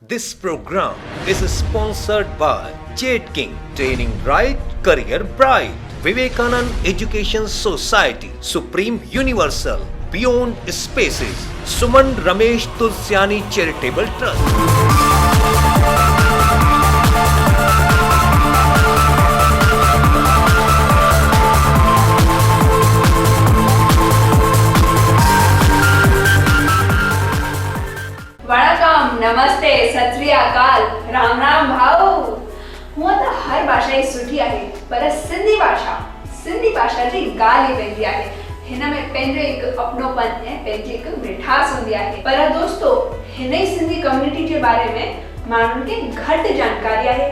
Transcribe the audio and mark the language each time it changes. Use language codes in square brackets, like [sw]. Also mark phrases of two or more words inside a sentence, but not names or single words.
[en] This program is sponsored by Jade King, Training Right, Career Bright, Vivekanand Education Society, Supreme Universal, Beyond Spaces, Suman Ramesh Tulsiani Charitable Trust. [hi] वणकम, नमस्ते, [pa] सत श्री अकाल, [mr] राम राम भाऊ। [sd] हूअं त हर भाषा ई सुठी आहे, पर सिंधी भाषा जी ॻाल्हि ई वेंदी आहे। हिन में पंहिंजो हिकु अपनोपन ऐं पंहिंजी हिकु मिठास हूंदी आहे। पर दोस्तो, हिन ई सिंधी कम्युनिटी जे बारे में माण्हुनि खे घटि जानकारी आहे।